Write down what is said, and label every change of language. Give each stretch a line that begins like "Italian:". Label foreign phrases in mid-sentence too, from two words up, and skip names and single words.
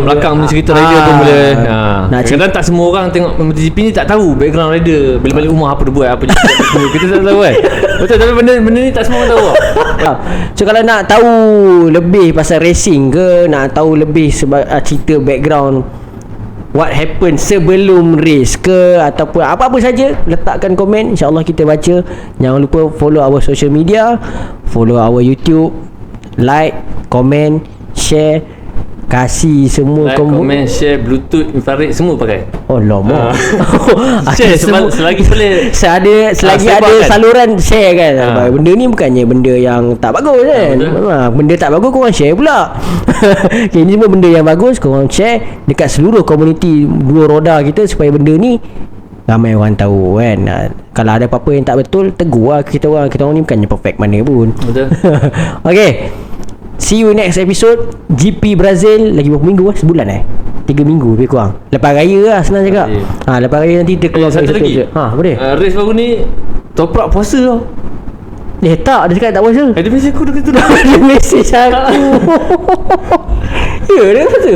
Malay: belakang punya cerita rider pun boleh. Kadang tak semua orang tengok MotoGP ni tak tahu
English: background rider,
Malay: balik rumah apa dia buat, apa kita tak tahu kan. Betul, tapi benda ni tak semua orang tahu. So kalau nak tahu lebih pasal racing ke, nak tahu lebih sebab cerita
English: background what happened
Malay: sebelum race ke, ataupun apa-apa saja, letakkan komen, InsyaAllah kita baca. Jangan lupa
English: follow our social media, follow our YouTube, like, comment, share,
Malay: kasih semua.
English: Like, comment, share, bluetooth,
Malay: infrared semua pakai. Oh lama. Share selagi boleh. Selagi ada kan saluran share kan. Benda ni bukannya benda yang tak bagus kan. Benda tak bagus korang share pula. Okay, ini semua benda yang bagus korang share dekat seluruh komuniti dua roda kita supaya benda ni ramai orang tahu kan. Kalau ada apa-apa yang tak betul, tegur lah kita orang. Kita orang ni bukannya perfect mana pun. Betul.
English: Okay, See you next episode.
Malay: GP Brazil lagi berapa minggu? Sebulan 3 minggu lebih kurang. Lepas raya lah senang cakap. Lepas raya nanti kita keluar satu lagi. boleh. Race baru ni Toprak puasa tau. Tak, dia cakap tak puasa. Dia mesej aku dah kata dah. Dia mesej aku. Ya, dia kata.